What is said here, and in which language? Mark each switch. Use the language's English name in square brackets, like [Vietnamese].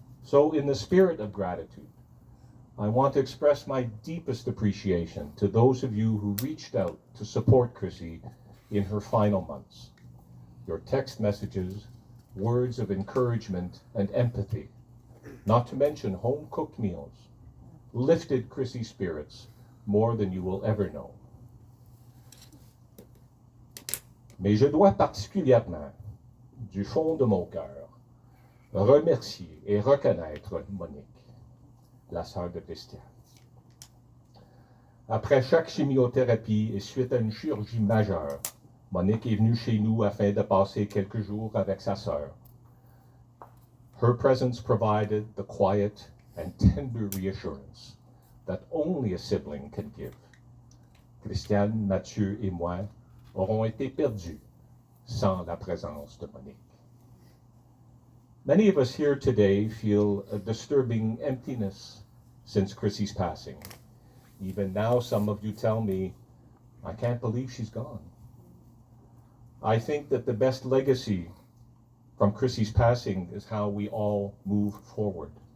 [English] So in the spirit of gratitude, I want to express my deepest appreciation to those of you who reached out to support Chrissy in her final months. Your text messages, words of encouragement and empathy, not to mention home-cooked meals, lifted Chrissy's spirits more than you will ever know. [French] Mais je dois particulièrement, du fond de mon cœur, remercier et reconnaître Monique, la sœur de Christiane. Après chaque chimiothérapie et suite à une chirurgie majeure, Monique est venue chez nous afin de passer quelques jours avec sa sœur. [English] Her presence provided the quiet and tender reassurance that only a sibling can give. [French] Christiane, Mathieu et moi auront été perdus sans la présence de Monique. [English] Many of us here today feel a disturbing emptiness since Chrissy's passing. Even now, some of you tell me, I can't believe she's gone. I think that the best legacy from Chrissy's passing is how we all move forward.